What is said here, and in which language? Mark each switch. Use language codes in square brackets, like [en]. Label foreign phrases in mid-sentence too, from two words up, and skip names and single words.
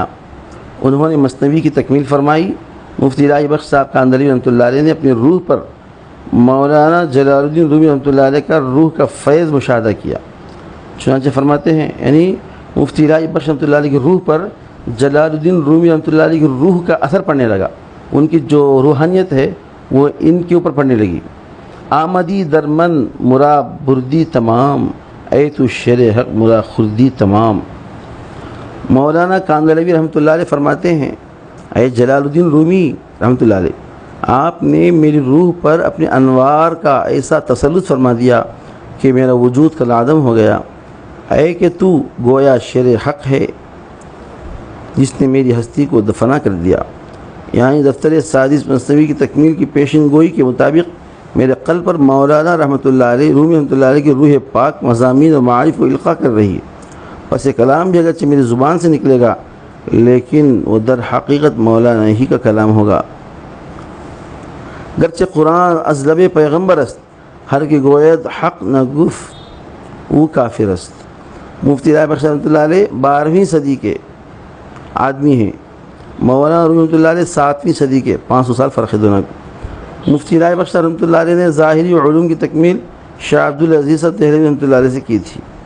[ur] انہوں نے مثنوی کی تکمیل فرمائی. مفتی الہی بخش صاحب کاندھلی [ar] رحمۃ اللہ علیہ [ur] نے اپنی روح پر مولانا جلال الدین رومی [ar] رحمۃ اللہ علیہ [ur] کا روح کا فیض مشاہدہ کیا. چنانچہ فرماتے ہیں، یعنی مفتی الہی بخش [ar] رحمۃ اللہ علیہ [ur] کی روح پر جلال الدین رومی [ar] رحمۃ اللہ علیہ [ur] کی روح کا اثر پڑنے لگا، ان کی جو روحانیت ہے وہ ان کے اوپر پڑنے لگی. [fa] آمدی درمن مرا بردی تمام، اے تو شیر حق مرا خردی تمام. [ur] مولانا کاندھلوی [ar] رحمۃ اللہ علیہ [ur] فرماتے ہیں، اے جلال الدین رومی [ar] رحمۃ اللہ علیہ، [ur] آپ نے میری روح پر اپنے انوار کا ایسا تسلط فرما دیا کہ میرا وجود کالعدم ہو گیا. اے کہ تو گویا شیر حق ہے جس نے میری ہستی کو دفنا کر دیا. یعنی دفتر سادس مثنوی کی تکمیل کی پیشن گوئی کے مطابق میرے قلب پر مولانا [ar] رحمۃ اللہ علیہ [ur] رومی [ar] رحمۃ اللہ علیہ [ur] کی روح پاک مضامین و معارف کو القاء کر رہی ہے. پس یہ کلام بھی اگرچہ میری زبان سے نکلے گا لیکن وہ در حقیقت مولانا ہی کا کلام ہوگا. [fa] گرچہ قرآن از لب پیغمبر است، ہر کی گوید حق نہ گف وہ کافر است. [ur] مفتی الہی بخش [ar] رحمۃ اللہ علیہ [ur] 12ویں صدی کے آدمی ہیں، مولانا رومی [ar] رحمۃ اللہ علیہ [ur] 7ویں صدی کے، 500 سال فرق ہے دونوں. مفتی الہی بخش [ar] رحمۃ اللہ علیہ [ur] نے ظاہری علوم کی تکمیل شاہ عبدالعزیز دہلوی [ar] رحمۃ اللہ علیہ [ur] سے کی تھی.